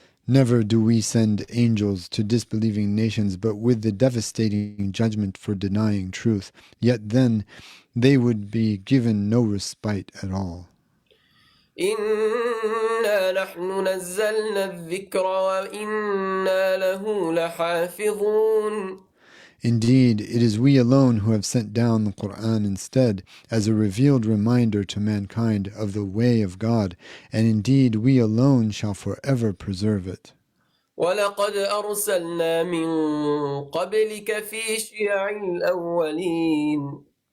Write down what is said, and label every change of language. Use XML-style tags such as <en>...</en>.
<en>Never do we send angels to disbelieving nations but with the devastating judgment for denying truth, yet then they would be given no respite at all.</en> <ar>إنا نحن نزلنا الذكر وإنا له لحافظون.</ar> <en>Indeed, it is we alone who have sent down the Qur'an instead as a revealed reminder to mankind of the way of God, and indeed we alone shall forever preserve it.</en> <ar>وَلَقَدْ أَرْسَلْنَا مِن قَبْلِكَ فِي شِيَعِ الْأَوَّلِينَ.</ar>